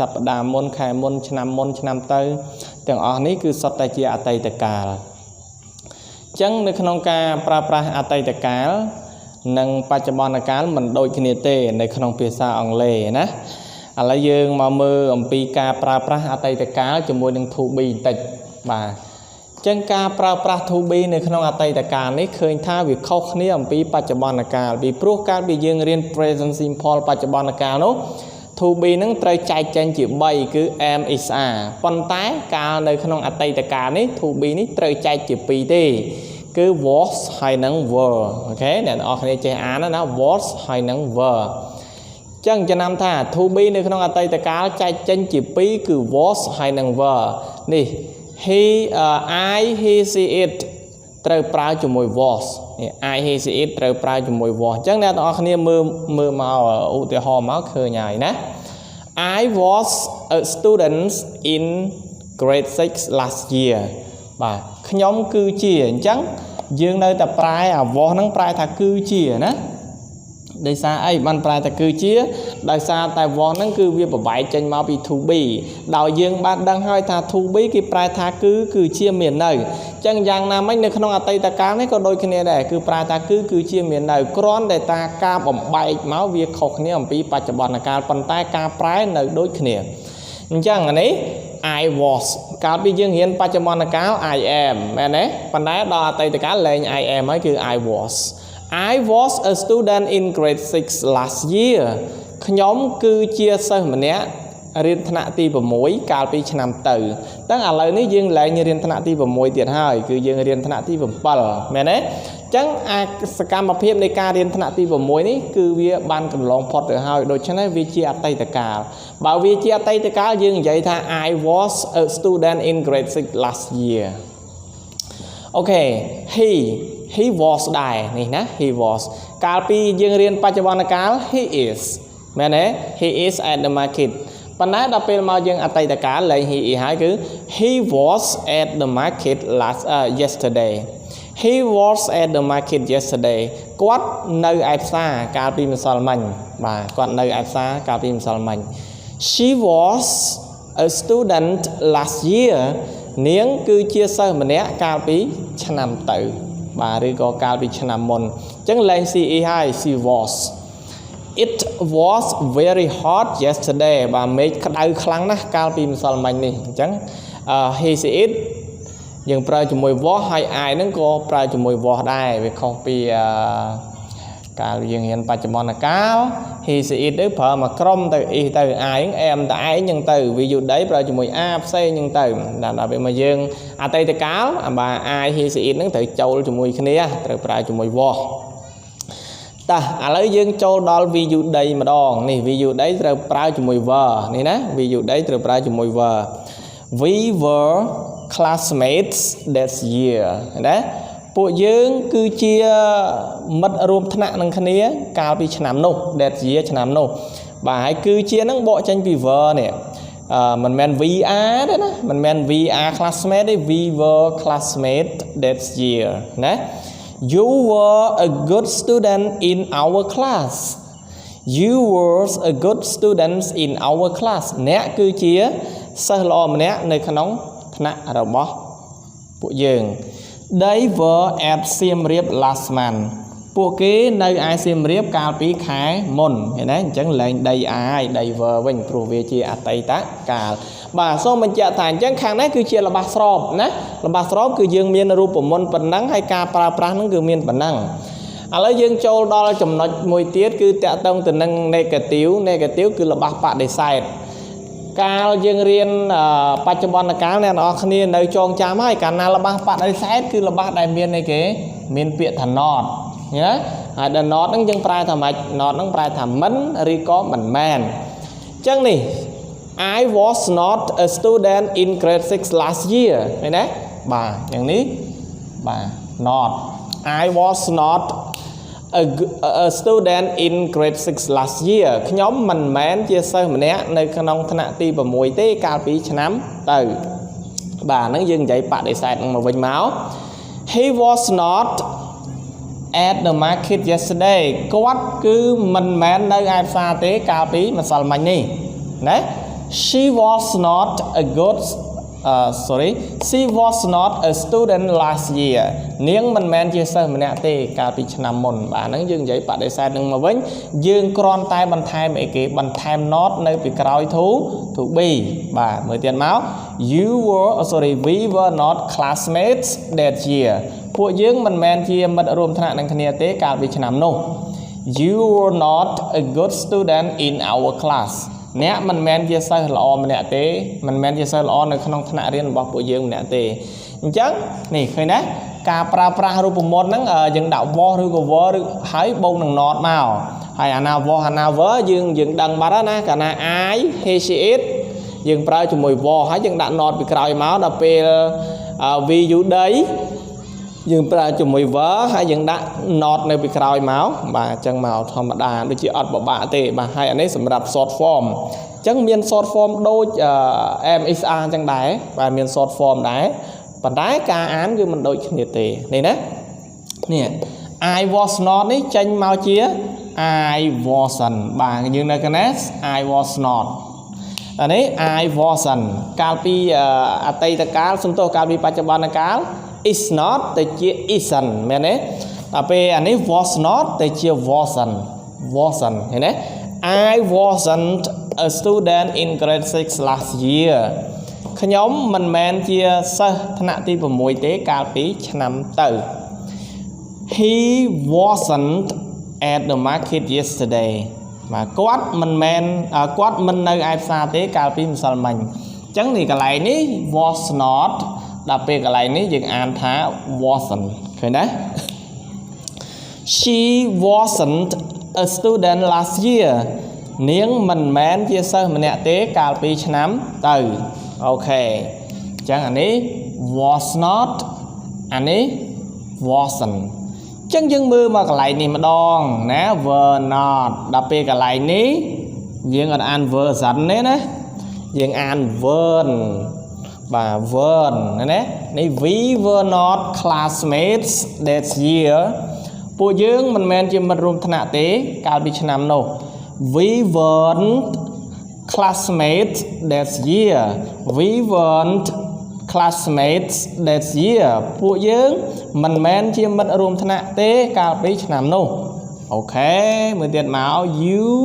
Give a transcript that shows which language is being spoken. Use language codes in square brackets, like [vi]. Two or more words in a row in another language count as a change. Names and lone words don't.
[km] ប្តាហ៍មុនខែមុនឆ្នាំទៅទាំងអស់នេះគឺសុទ្ធតែជាអតីតកាលអញ្ចឹងនៅក្នុងការប្រើប្រាស់អតីតកាលនិងបច្ចុប្បន្នកាលមិនដូចគ្នាទេនៅក្នុងភាសាអង់គ្លេសណាឥឡូវយើងមក មើលអំពីការប្រើប្រាស់អតីតកាលជាមួយនឹង [en] to be [km] បន្តិចបាទអញ្ចឹងការប្រើប្រាស់ [en] to be [km] នៅក្នុងអតីតកាលនេះឃើញថាវាខុសគ្នាអំពី បច្ចុប្បន្នកាលពីព្រោះកាលពីយើងរៀន [en] present simple [km] បច្ចុប្បន្នកាលនោះ [en] to be [km] នឹងត្រូវចែកចេញជា3គឺ [en] am is are [km] ប៉ុន្តែកាលនៅក្នុងអតីតកាលនេះ [en] to be [km] នេះត្រូវចែកជា2ទេគឺ was ហើយនិង were អូខេអ្នកនរគ្នាចេះអានណា was ហើយនិង were ចឹងចំណាំថា [en] to be [km] នៅក្នុងអតីតកាលចែកចេញជា2គឺ was ហើយនិង were នេះ [en] I he she it [km] ត្រូវប្រើជាមួយ was នេះ [en] I he she it [km] ត្រូវប្រើជាមួយ was ចឹងអ្នកនរគ្នាមើលមកឧទាហរណ៍មកឃើញហើយណា [en] I was a student in grade 6 last year [km] បាទខ្ញុំគឺជាអញ្ចឹងយើងនៅតែប្រែអា was ហ្នឹងប្រែថាគឺជាណាដោយសារអីបានប្រែ ថាគឺជាដោយសារតែ was ហ្នឹងគឺវាប្របែកចេញមកពី [en] to be [km] ដោយយើងបានដឹងហើយថា [en] to be [km] គេប្រែថាគឺជាមាននៅអញ្ចឹងយ៉ាងណាមិញនៅក្នុងអតីតកាលនេះក៏ដូចគ្នាដែរគឺប្រែថាគឺជាមាននៅគ្រាន់តែថាការបំបែកមកវាខុសគ្នាអំពីបច្ចុប្បន្នកាលប៉ុន្តែការប្រែនៅដូចគ្នាអញ្ចឹងនេះ [en] I was [km] កាលពីយើងរៀនបច្ចុប្បន្នកាល [en] I am [km] មែនទេប៉ុន្តែដល់អតីតកាលលែង [en] I am [km] ហើយគឺ [en] I was a student in grade 6 last year [km] ខ្ញុំគឺជាសិស្សម្នាក់រៀនថ្នាក់ទី6កាលពីឆ្នាំទៅតែឥឡូវនេះយើងលែងរៀនថ្នាក់ទី6ទៀតហើយគឺយើងរៀនថ្នាក់ទី7មែនទេអញ្ចឹងអាសកម្មភាពនៃការរៀនថ្នាក់ទី6នេះគឺវាបានកន្លងផុតទៅហើយដូច្នេះវាជាអតីតកាលបើវាជាអតីតកាលយើងនិយាយថា [en] I was a student in grade 6 last year [km] អូខេ [en] he was [km] ដែរនេះណា [en] he was [km] កាលពីយើងរៀនបច្ចុប្បន្នកាល [en] he is [km] មែនទេ [en] he is at the market [km] ប៉ុន្តែដល់ពេលមកយើងអតីតកាលលែង [en] he is [km] ហើយគឺ [en] he was at the market yesterday he was at the market yesterday [km] គាត់នៅឯផ្សារកាលពីម្សិលមិញបាទគាត់នៅឯផ្សារកាលពីម្សិលមិញ [en] she was a student last year [km] នាងគឺជាសិស្សម្នាក់កាលពីឆ្នាំទៅបាទឬក៏កាលពីឆ្នាំមុនអញ្ចឹងលែង [en] she is [km] ហើយ [en] she was it was very hot yesterday [km] បាទមេឃក្តៅខ្លាំងណាស់កាលពីម្សិលមិញនេះអញ្ចឹង [en] he she it [km] យើងប្រើជាមួយ was ហើយ I ហ្នឹងក៏ប្រើជាមួយ was ដែរវាខុសពីកាលយើងរៀនបច្ចុប្បន្នកាល he [en] she it [km] ទៅប្រើមកក្រុមទៅ is ទៅ I ហ្នឹង am តែឯងអញ្ចឹងទៅវាយូដីប្រើជាមួយ a ផ្សេងអញ្ចឹងទៅដល់ពេលមកយើងអតីត កាលបាទ [en] I he she it [km] ហ្នឹងត្រូវចូលជាមួយគ្នាត្រូវប្រើជាមួយ was តោះឥឡូវយើងចូលដល់ VU ដីម្ដ ងនេះ VU ដីត្រូវប្រើជាមួយ were នេះណា VU ដីត្រូវប្រើជាមួយ were [en] we were classmates that year [km] ណាពួកយើងគឺជាមិត្តរួមថ្នាក់នឹងគ្នាកាលពីឆ្នាំនោះ [en] that year [km] ឆ្នាំនោះបាទហើយគឺជានឹងបកចេញពី were នេះមិនមែន VR ទេណាមិនមែន VR classmate ទេ [en] we were classmates that year [km] ណា [en] You were a good student in our class. You were a good student in our class. [km] អ្នកគឺជាសិស្សល្អម្នាក់នៅក្នុងថ្នាក់របស់ពួកយើង [en] They were at Siem Reap last month. [km] ពួកគេនៅឯសៀមរាបកាលពីខែមុនឃើញទេអញ្ចឹងលែង [en] they are [km] ហើយ [en] they were [km] វិញព្រោះវាជាអតីតកាលបាទសូម បញ្ជាក់ថាអញ្ចឹងខាងនេះគឺជាល្បះស្របណាល្បះស្របគឺយើងមានរូបមន្តប៉ុណ្ណឹងហើយការប្រើប្រាស់ហ្នឹងគឺមានប៉ុណ្ណឹងឥឡូវយើងចូលដល់ចំណុចមួយទៀតគឺតាក់ទងទៅនឹង negative គឺរបស់ បដិសេធកាលយើងរៀនបច្ចុប្បន្នកាលអ្នកនរគ្នានៅចងចាំហើយកាលណារបស់បដិសេធគឺរបស់ដែលមានអីគេមានពាក្យថា not ណាហើយ [en] the not [km] ហ្នឹងយើងប្រែថាម៉េច not ហ្នឹងប្រែថាមិនឬក៏មិនមែនអញ្ចឹងនេះ [en] I was not a student in grade 6 last year [km] ឃើញទេបាទយ៉ាងនេះបាទ [en] not I was not a student in grade 6 last year [km] ខ្ញុំមិនមែនជាសិស្សម្នាក់នៅក្នុងថ្នាក់ទី6ទេកាលពីឆ្នាំទៅបាទហ្នឹងយើងនិយាយបដិសេធនឹងមកវិញមក [en] He was not at the market yesterday [km] គាត់គឺមិនមែននៅឯផ្សារទេកាលពីម្សិលមិញនេះណា [en] She was not a good she was not a student last year [km] នាងមិនមែនជាសិស្សម្នាក់ទេកាលពីឆ្នាំមុនបាទហ្នឹងយើងនិយាយបដិសេធនឹងមកវិញយើងគ្រាន់តែបន្ថែមអីគេបន្ថែម not នៅពីក្រោយ to be បាទមើលទៀតមក [en] we were not classmates that year [km] ពួកយើងមិនមែនជាមិត្តរួមថ្នាក់នឹងគ្នាទេកាលពីឆ្នាំនោះ [en] You were not a good student in our class [km] អ្នកមិនមែនជាសិស្សល្អម្នាក់ទេមិនមែនជាសិស្សល្អនៅក្នុងថ្នាក់រៀនរបស់ពួកយើងម្នាក់ទេអញ្ចឹងនេះឃើញណាការប្រើប្រាស់រូបមន្តហ្នឹងយើងដាក់ was ឬក៏ were ឬហើយបូកនឹង not មកហើយអាណា was អាណា were យើងដឹងបាត់ហើយណាកាលណា [en] I he she it [km] យើងប្រើជាមួយ was ហើយយើងដាក់ not ពីក្រោយមកដល់ពេល [en] we you they [km] យើងប្រើជាមួយ were ហើយយើងដាក់ not នៅពីក្រោយមក បាទអញ្ចឹងមកធម្មតាដូចជាអត់ពិបាកទេបាទហើយអានេះសម្រាប់ [en] short form [km] អញ្ចឹងមាន [en] short form [km] ដូច MSR អញ្ចឹងដែរបាទមាន [en] short form [km] ដែរប៉ុន្តែការអានគឺមិនដូច គ្នាទេនេះណានេះ [en] I was not [km] នេះចេញមកជា [en] I wasn't [km] បាទយើងនៅកណេស I [en] was not [km] អានេះ [en] I wasn't [km] កាលពីអតីតកាលសំទោសកាលពីបច្ចុប្បន្នកាល [en] is not [km] ទៅជា isn't មែនទេដល់ពេលអានេះ [en] was not [km] ទៅជា wasn't ឃើញទេ [en] I wasn't a student in grade 6 last year [km] ខ្ញុំមិនមែនជាសិស្សថ្នាក់ទី6ទេកាលពីឆ្នាំទៅ [en] He wasn't at the market yesterday [km] បាទគាត់មិននៅឯផ្សារទេកាលពីម្សិលមិញអញ្ចឹងនេះកន្លែងនេះ [en] was not [km] ដល់ពេលកន្លែងនេះយើងអានថា wasn't ឃើញទេ [en] She wasn't a student last year [km] នាងមិនមែនជាសិស្សម្នាក់ទេកាលពីឆ្នាំទៅអូខេអញ្ចឹងអានេះ [en] was not [km] អា នេះ wasn't អញ្ចឹងយើងមើលមកកន្លែងនេះម្ដងណា [en] were not [km] ដល់ពេលកន្លែងនេះយើងអត់អា ន wasn't ទេណាយើងអាន weren't បាទ weren't ណានេះ [en] we were not classmates that year [km] ពួកយើងមិនមែនជាមិត្តរួមថ្នាក់ទេកាលពីឆ្នាំនោះ [en] we weren't classmates that year we weren't classmates that year [km] ពួកយើងមិនមែនជាមិត្តរួមថ្នាក់ទេកាលពីឆ្នាំនោះអូខេមើលទៀតមក you